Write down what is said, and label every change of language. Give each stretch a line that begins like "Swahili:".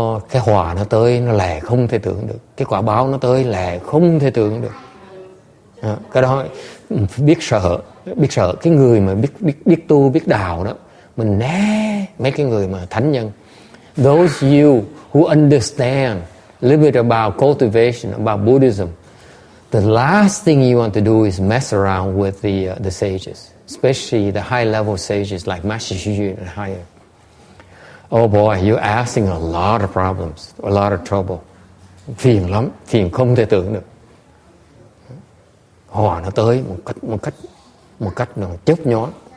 Vietnamese: Cái họa nó tới nó lẹ không thể tưởng được, cái quả báo nó tới lẹ không thể tưởng được. Cái đó biết sợ cái người mà biết tu biết đạo đó, mình né mấy cái người mà thánh nhân.
English: Those you who understand a little bit about cultivation, about Buddhism, the last thing you want to do is mess around with the sages, especially the high level sages like Master Xu and higher. Oh boy, you're asking a lot of problems, a lot of trouble.
Vietnamese: Phiền lắm, phiền không thể tưởng được. Hòa nó tới một cách nó chớp nhoáng.